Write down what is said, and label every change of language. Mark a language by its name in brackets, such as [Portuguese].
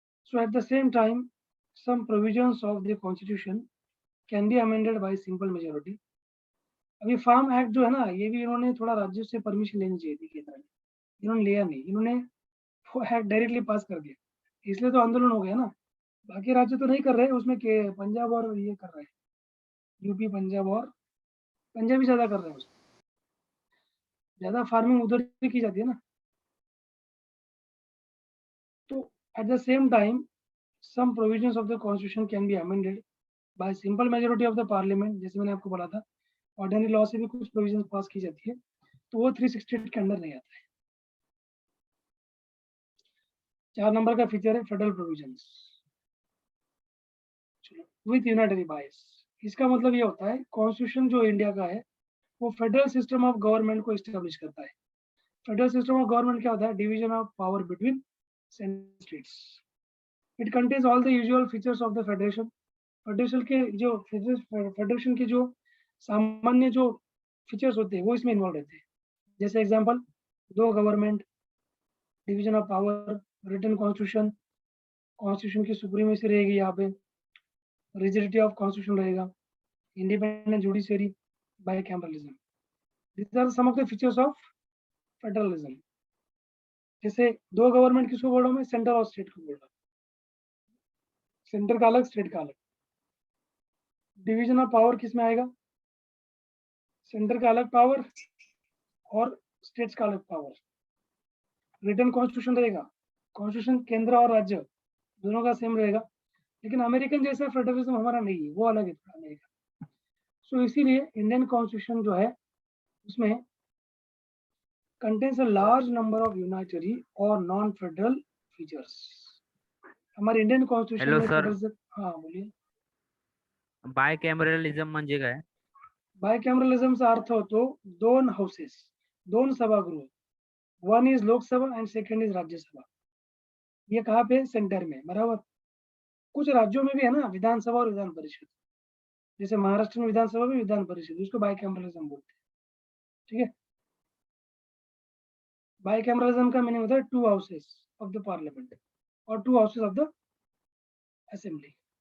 [English] so at the same time some provisions of the constitution can be amended by simple majority। [Hindi] अभी farm act जो है ना, ये भी इन्होंने थोड़ा राज्यों से परमिशन लेनी चाहिए थी केंद्र ने, इन्होंने लिया नहीं, इन्होंने वो एक्ट डायरेक्टली पास कर दिया, इसलिए तो आंदोलन हो गया ना। बाकी राज्य तो नहीं कर रहे उसमें, के पंजाब और ये कर रहे हैं, यूपी, पंजाब और पंजाब ही ज्यादा कर रहे हैं उसमें, ज्यादा फार्मिंग उधर ही की जाती है ना। तो [English] At the same time some provisions of the constitution can be amended by simple majority of the parliament। [Hindi] जैसे मैंने आपको बोला था, ऑर्डिनरी लॉ से भी कुछ प्रोविजंस पास की जाती है, तो वो 368 के अंडर नहीं आता है। 4 नंबर का फीचर है फेडरल प्रोविजंस। [English] With unitary bias. [Hindi] इसका मतलब ये होता है कॉन्स्टिट्यूशन जो इंडिया का है वो फेडरल सिस्टम ऑफ गवर्नमेंट को इस्टेब्लिश करता है। फेडरल सिस्टम ऑफ गवर्नमेंट क्या होता है? Division of power between states. [English] It contains all the usual features of the federation. [Hindi] Federation के जो सामान्य जो फीचर्स होते हैं वो इसमें इन्वॉल्व रहते हैं। जैसे एग्जांपल, दो government, division of power, written constitution, constitution की सुप्रीमेसी रहेगी यहाँ पे, रिजिडिटी ऑफ कॉन्स्टिट्यूशन रहेगा, independent judiciary, bicameralism. [English] These are some of the features of federalism. [Hindi] जैसे दो गवर्नमेंट किसको बोल रहा हूँ मैं? सेंटर और स्टेट को बोल रहा हूँ। सेंटर का अलग, स्टेट का अलग। डिवीजन ऑफ पावर किस में आएगा? सेंटर का अलग पावर और स्टेट्स का अलग पावर। रिटन कॉन्स्टिट्यूशन रहेगा, कॉन्स्टिट्यूशन केंद्र और राज्य दोनों का सेम रहेगा, लेकिन अमेरिकन जैसा फेडरलिज्म हमारा नहीं है, वो अलग है अमेरिका। सो इसीलिए इंडियन कॉन्स्टिट्यूशन जो है उसमें [English] contains a large number of unitary or non-federal features। [Hindi] हमारे इंडियन कॉन्स्टिट्यूशन हेलो में सर, फेडरल, हाँ बोलिए। [Marathi] बायकॅमेरलिझम म्हणजे काय? बायकॅमरलिझमचा अर्थ होतो दोन हाऊसेस, दोन सभागृह। [English] One is Lok Sabha and second is Rajya Sabha. [Hindi] ये कहाँ पे? सेंटर में, बराबर। कुछ राज्यों में भी है ना विधानसभा और विधान परिषद, जैसे महाराष्ट्र में विधानसभा में विधान परिषद, उसको बायकॅमरलिझम बोलते हैं। ठीक है, बायकैमरलिज्म का मीनिंग होता है [English] two houses of the parliament [Hindi] और [English] Two houses of the assembly.